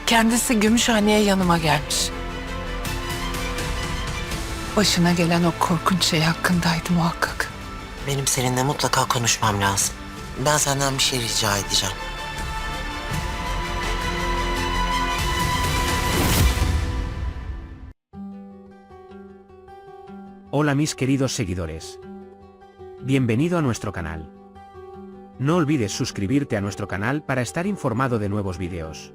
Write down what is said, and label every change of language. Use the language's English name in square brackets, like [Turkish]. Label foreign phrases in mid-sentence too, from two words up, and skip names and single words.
[Turkish] Kendisi Gümüşhane'ye yanıma gelmiş. Başına gelen o korkunç şey hakkındaydı muhakkak. Benim seninle mutlaka konuşmam lazım. Ben senden bir şey rica edeceğim. [Spanish] Hola mis queridos seguidores. Bienvenido a nuestro canal. No olvides suscribirte a nuestro canal para estar informado de nuevos videos.